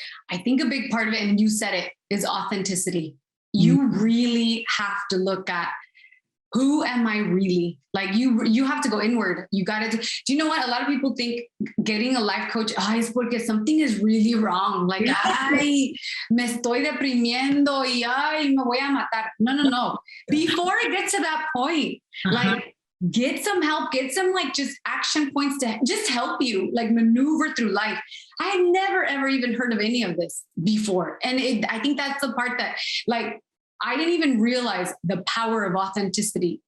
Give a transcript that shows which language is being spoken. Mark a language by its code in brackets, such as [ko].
[en] I think a big part of it, and you said it, is authenticity. You really have to look at, who am I really? Like, you have to go inward. You got to do you know what? A lot of people think getting a life coach, [es] es porque [en] something is really wrong. [es] Like, ay, me estoy deprimiendo y ay, me voy a matar. [en] No. Before it gets to that point, like, get some help, get some, like, just action points to just help you, like, maneuver through life. I had never, ever even heard of any of this before. And I think that's the part that, like, I didn't even realize the power of authenticity.